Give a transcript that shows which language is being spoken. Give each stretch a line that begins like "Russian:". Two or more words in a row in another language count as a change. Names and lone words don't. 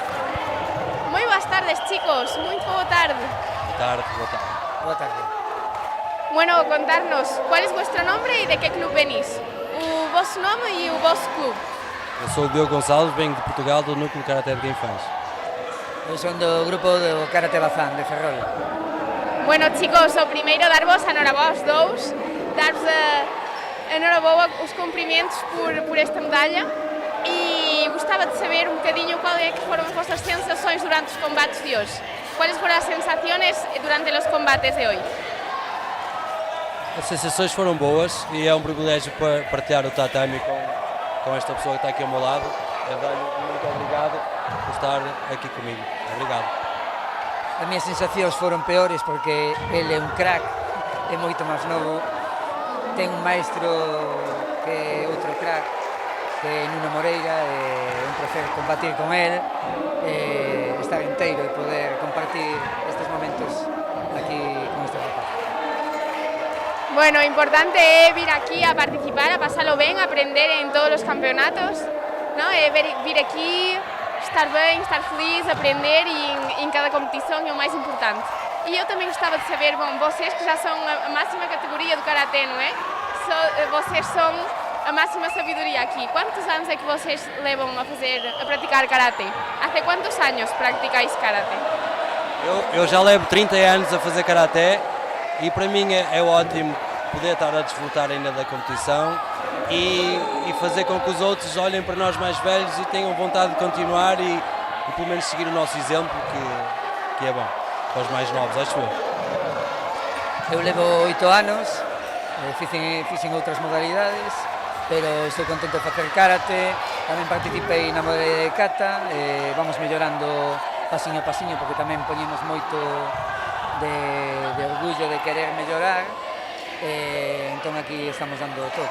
Galician: Moi boas tardes, chicos. Moi boa tarde. Boa tarde. Bueno, contarnos,
Spanish: cuál es vuestro nombre e de que club venís?
Portuguese: O vosso nome e o vosso club? Eu sou o Diogo Gonçalves, venho de Portugal, do Núcleo Karaté de Guinfãs.
Galician: Eu son do grupo do Karate Bazán, de Ferrol. Bueno, chicos, o primeiro darvos a noraboa aos dous, darvos a noraboa os cumprimentos por esta medalla e
Portuguese: gostava de saber
Galician: un bocadinho cuál é que foron
Portuguese: as vossas sensações durante os combates de hoje. ¿Cuáles foram as sensações durante os combates de hoje? As sensações foram boas e é um privilégio para partilhar o tatame com esta pessoa que está aqui ao meu lado. Evanho, muito obrigado por estar aqui comigo. Obrigado.
Galician: As minhas sensacións foron peores porque ele é un crack, é moito máis novo, ten un maestro que é outro crack, que é Nuno Moreira, é un placer combatir con ele, estar inteiro e poder compartir estes momentos aquí con este rapaz. Bueno, o importante é vir aquí a participar, a pasalo ben, a aprender en todos os campeonatos, ¿no? Vir aquí, estar ben, estar feliz, aprender e en cada competición é o máis importante.
Portuguese: E eu tamén gostava de saber, bom, vocês que já são a máxima categoria do Karaté, não é? Vocês são a máxima sabedoria aqui. Quantos anos é que vocês levam a praticar Karaté? Há quantos anos praticais Karaté? Eu já levo 30 anos a fazer Karaté e para mim é ótimo poder estar a desfrutar ainda da competição e fazer com que os outros olhem para nós mais velhos e tenham vontade de continuar e pelo menos seguir o nosso exemplo, que é bom para os mais novos, acho eu.
Galician: Eu levo 8 anos, fixen outras modalidades, pero estou contento de facer karate, tamén participei na modalidade de kata, vamos mellorando pasiño a pasiño porque tamén poñemos moito de orgullo de querer mellorar, entón aquí estamos dando todo.